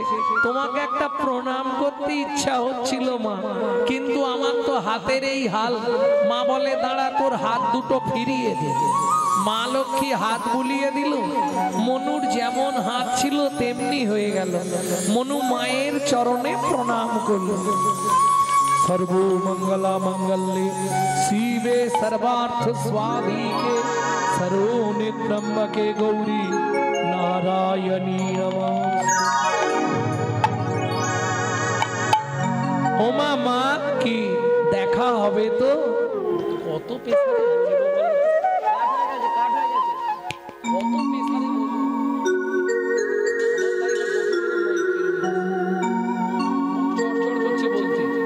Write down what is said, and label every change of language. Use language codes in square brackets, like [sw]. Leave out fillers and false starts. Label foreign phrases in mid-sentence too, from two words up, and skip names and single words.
[bn] তোমাকে একটা প্রণাম করতে ইচ্ছা হচ্ছিল মা, কিন্তু আমার তো হাতের এই হাল। মা বলে দাঁড়া, তোর হাত দুটো ফিরিয়ে দে। মা লক্ষ্মী হাত বুলিয়ে দিল। মনুর যেমন হাত ছিল তেমনি হয়ে গেল। মনু মায়ের চরণে প্রণাম করল। [sa] सर्वमंगला मंगल्ये शिवे सर्वार्थ स्वाधिके सर्वोनि त्र्यंबके गौरी नारायणी नमोस्तुते। [bn] ও মা কি দেখা হবে তো? কত পেছারে কত পেছারে চড়চড় করছে বলতে।